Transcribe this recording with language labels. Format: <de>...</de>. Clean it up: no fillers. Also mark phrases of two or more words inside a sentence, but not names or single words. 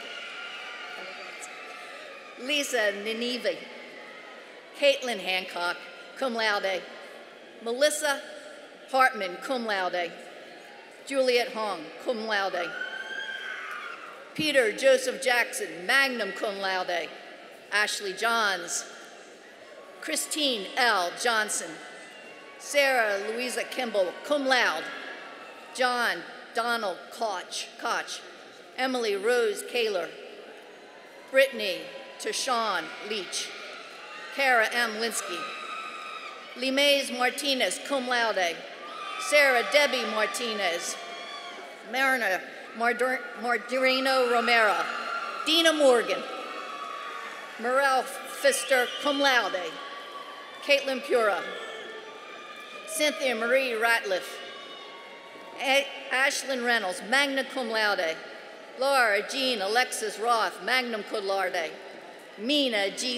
<en>Lisa Nineveh, Caitlin Hancock,</en> <la>cum laude,</la> <en>Melissa Hartman,</en> <la>cum laude,</la> <en>Juliet Hong,</en> <la>cum laude,</la> <en>Peter Joseph Jackson,</en> <la>magna cum laude,</la> <en>Ashley Johns, Christine L. Johnson, Sarah Louisa Kimball,</en> <la>cum laude,</la> <en>John Donald Koch, Emily Rose Kaler, Brittany Tashawn Leach, Kara M. Linsky, Limaze Martinez,</en> <la>cum laude,</la> <en>Sarah Debbie Martinez, Marina Mardirino Romero, Dina Morgan, Morel Pfister,</en> <la>cum laude,</la> <en>Caitlin Pura, Cynthia Marie Ratliff, Ashlyn Reynolds,</en> <la>magna cum laude,</la> <en>Laura Jean Alexis Roth,</en> <la>magna cum laude,</la> <en>Mina G.</en>